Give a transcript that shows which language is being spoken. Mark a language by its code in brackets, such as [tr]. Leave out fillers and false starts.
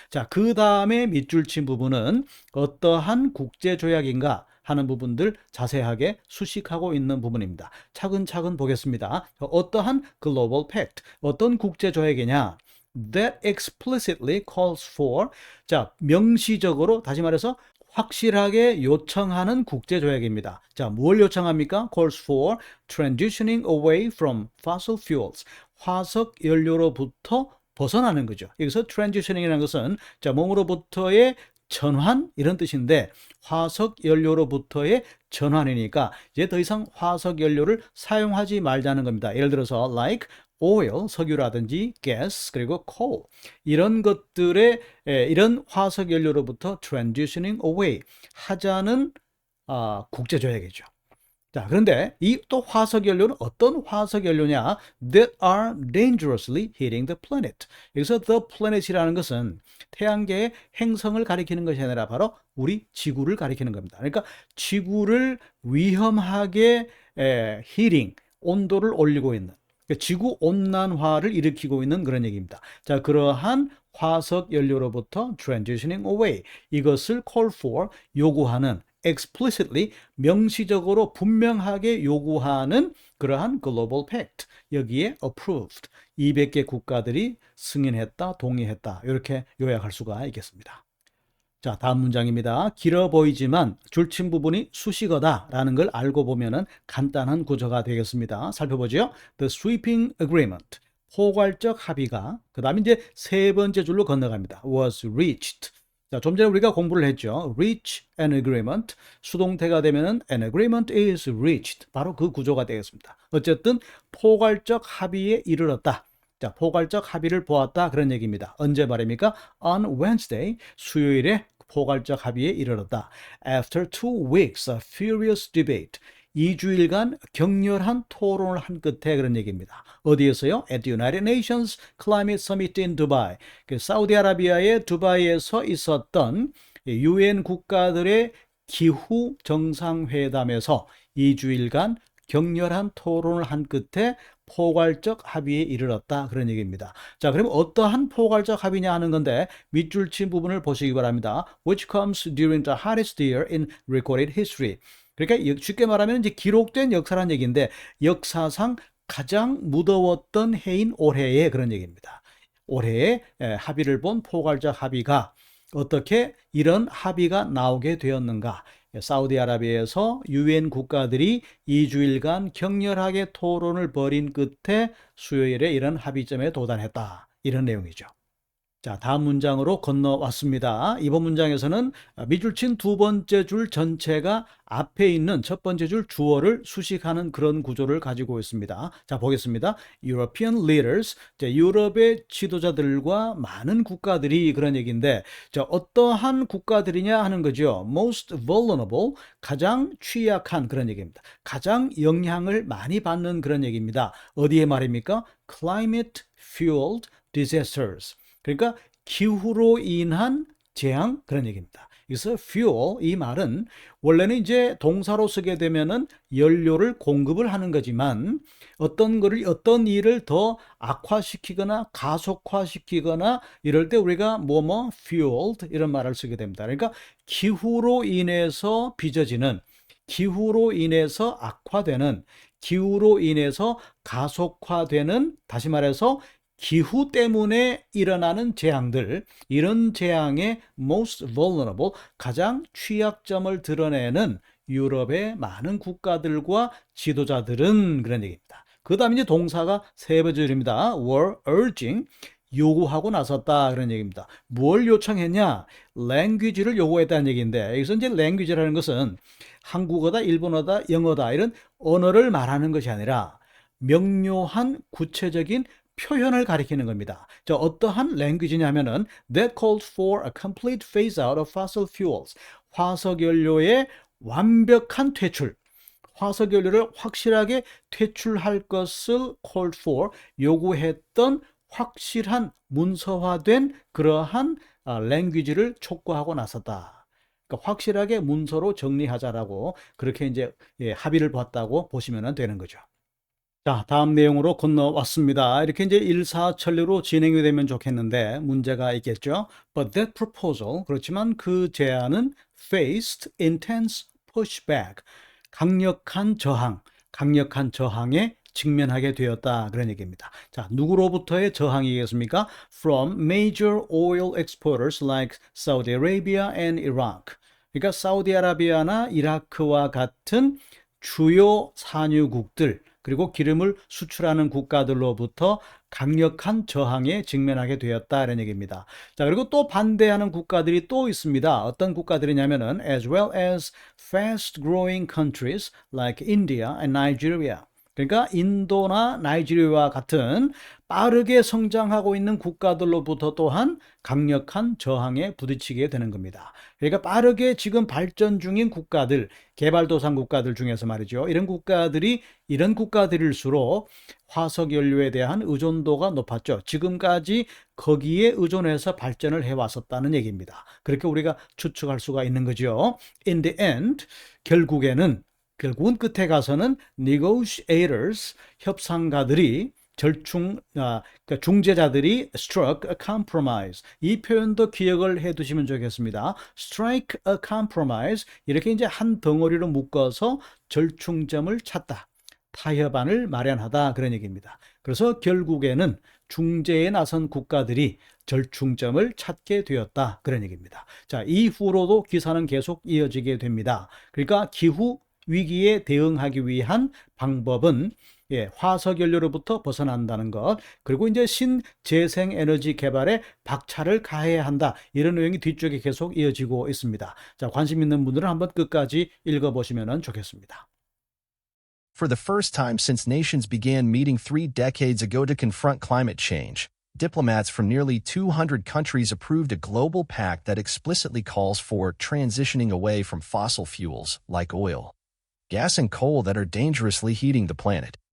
[ko] 자, 그 다음에 밑줄 친 부분은 어떠한 국제 조약인가 하는 부분들 자세하게 수식하고 있는 부분입니다. 차근차근 보겠습니다. 어떠한 global pact, 어떤 국제 조약이냐? [en] That explicitly calls for, [ko] 자, 명시적으로 다시 말해서 확실하게 요청하는 국제조약입니다. 자, 뭘 요청합니까? [en] Calls for transitioning away from fossil fuels. [ko] 화석 연료로부터 벗어나는 거죠. 여기서 transitioning이라는 것은 자, 몸으로부터의 전환 이런 뜻인데 화석 연료로부터의 전환이니까 이제 더 이상 화석 연료를 사용하지 말자는 겁니다. 예를 들어서 like oil, 석유라든지 gas, 그리고 coal 이런 것들의 이런 화석 연료로부터 transitioning away 하자는 국제 조약이죠. 자, 그런데 이 또 화석 연료는 어떤 화석 연료냐? [en] That are dangerously hitting the planet. [ko] 여기서 the planet이라는 것은 태양계의 행성을 가리키는 것이 아니라 바로 우리 지구를 가리키는 겁니다. 그러니까 지구를 위험하게 hitting, 온도를 올리고 있는 지구 온난화를 일으키고 있는 그런 얘기입니다. 자, 그러한 화석 연료로부터 transitioning away 이것을 call for 요구하는 explicitly 명시적으로 분명하게 요구하는 그러한 global pact 여기에 approved 200개 국가들이 승인했다, 동의했다 이렇게 요약할 수가 있겠습니다. 자, 다음 문장입니다. 길어 보이지만 줄친 부분이 수식어다 라는 걸 알고 보면은 간단한 구조가 되겠습니다. 살펴보죠. [en] The sweeping agreement. [ko] 포괄적 합의가 그 다음에 이제 세 번째 줄로 건너갑니다. [en] was reached. [ko] 자, 좀 전에 우리가 공부를 했죠. [en] reach an agreement. [ko] 수동태가 되면은 [en] an agreement is reached. [ko] 바로 그 구조가 되겠습니다. 어쨌든 포괄적 합의에 이르렀다. 자, 포괄적 합의를 보았다 그런 얘기입니다. 언제 말입니까? [en] On Wednesday, [ko] 수요일에 포괄적 합의에 이르렀다. [en] After 2 weeks of furious debate, [ko] 2주일간 격렬한 토론을 한 끝에 그런 얘기입니다. 어디에서요? [en] At the United Nations Climate Summit in Dubai. [ko] 사우디아라비아의 두바이에서 있었던 UN 국가들의 기후 정상회담에서 2주일간 격렬한 토론을 한 끝에 포괄적 합의에 이르렀다. 그런 얘기입니다. 자, 그럼 어떠한 포괄적 합의냐 하는 건데 밑줄 친 부분을 보시기 바랍니다. [en] Which comes during the hottest year in recorded history. [ko] 그러니까 쉽게 말하면 이제 기록된 역사란 얘기인데 역사상 가장 무더웠던 해인 올해의 그런 얘기입니다. 올해의 합의를 본 포괄적 합의가 어떻게 이런 합의가 나오게 되었는가? 사우디아라비아에서 유엔 국가들이 2주일간 격렬하게 토론을 벌인 끝에 수요일에 이런 합의점에 도달했다. 이런 내용이죠. 자, 다음 문장으로 건너왔습니다. 이번 문장에서는 밑줄 친 두 번째 줄 전체가 앞에 있는 첫 번째 줄 주어를 수식하는 그런 구조를 가지고 있습니다. 자, 보겠습니다. [en] European leaders, [ko] 유럽의 지도자들과 많은 국가들이 그런 얘기인데, 자, 어떠한 국가들이냐 하는 거죠. [en] Most vulnerable, [ko] 가장 취약한 그런 얘기입니다. 가장 영향을 많이 받는 그런 얘기입니다. 어디에 말입니까? [en] Climate fueled disasters. [ko] 그러니까 기후로 인한 재앙 그런 얘기입니다. 그래서 fuel 이 말은 원래는 이제 동사로 쓰게 되면은 연료를 공급을 하는 거지만 어떤 일을 더 악화시키거나 가속화시키거나 이럴 때 우리가 뭐뭐 fueled 이런 말을 쓰게 됩니다. 그러니까 기후로 인해서 빚어지는 기후로 인해서 악화되는 기후로 인해서 가속화되는 다시 말해서 기후 때문에 일어나는 재앙들, 이런 재앙의 [en] most vulnerable, [ko] 가장 취약점을 드러내는 유럽의 많은 국가들과 지도자들은 그런 얘기입니다. 그 다음에 이제 동사가 세 번째 줄입니다. [en] were urging, [ko] 요구하고 나섰다 그런 얘기입니다. 뭘 요청했냐? language를 요구했다는 얘기인데 여기서 이제 language라는 것은 한국어다, 일본어다, 영어다 이런 언어를 말하는 것이 아니라 명료한 구체적인 표현을 가리키는 겁니다. 저 어떠한 language냐면은 [en] that called for a complete phase out of fossil fuels. [ko] 화석연료의 완벽한 퇴출. 화석연료를 확실하게 퇴출할 것을 called for 요구했던 확실한 문서화된 그러한 language를 촉구하고 나섰다. 그러니까 확실하게 문서로 정리하자라고 그렇게 이제 합의를 봤다고 보시면 되는 거죠. 자, 다음 내용으로 건너왔습니다. 이렇게 이제 일사천리로 진행이 되면 좋겠는데 문제가 있겠죠. [en] But that proposal, [ko] 그렇지만 그 제안은 [en] faced intense pushback, [ko] 강력한 저항에 직면하게 되었다. 그런 얘기입니다. 자, 누구로부터의 저항이겠습니까? [en] From major oil exporters like Saudi Arabia and Iraq. [ko] 그러니까 사우디아라비아나 이라크와 같은 주요 산유국들 그리고 기름을 수출하는 국가들로부터 강력한 저항에 직면하게 되었다 이런 얘기입니다. 자, 그리고 또 반대하는 국가들이 또 있습니다. 어떤 국가들이냐면은 [en] as well as fast growing countries like India and Nigeria. [ko] 그러니까 인도나 나이지리아와 같은 빠르게 성장하고 있는 국가들로부터 또한 강력한 저항에 부딪히게 되는 겁니다. 그러니까 빠르게 지금 발전 중인 국가들, 개발도상 국가들 중에서 말이죠. 이런 국가들일수록 화석연료에 대한 의존도가 높았죠. 지금까지 거기에 의존해서 발전을 해왔었다는 얘기입니다. 그렇게 우리가 추측할 수가 있는 거죠. [en] In the end, [ko] 결국은 끝에 가서는 [en] negotiators, [ko] 협상가들이 그러니까 중재자들이 [en] struck a compromise. [ko] 이 표현도 기억을 해 두시면 좋겠습니다. [en] strike a compromise. [ko] 이렇게 이제 한 덩어리로 묶어서 절충점을 찾다. 타협안을 마련하다. 그런 얘기입니다. 그래서 결국에는 중재에 나선 국가들이 절충점을 찾게 되었다. 그런 얘기입니다. 자, 이후로도 기사는 계속 이어지게 됩니다. 그러니까 기후 위기에 대응하기 위한 방법은 화석연료로부터 벗어난다는 것, 그리고 이제 신재생에너지 개발에 박차를 가해야 한다. 이런 내용이 뒤쪽에 계속 이어지고 있습니다. 자, 관심 있는 분들은 한번 끝까지 읽어보시면 좋겠습니다. [en] For the first time since nations began meeting 3 decades ago to confront climate change, diplomats from nearly 200 countries approved a global pact that explicitly calls for transitioning away from fossil fuels like oil, gas and coal that are dangerously heating the planet.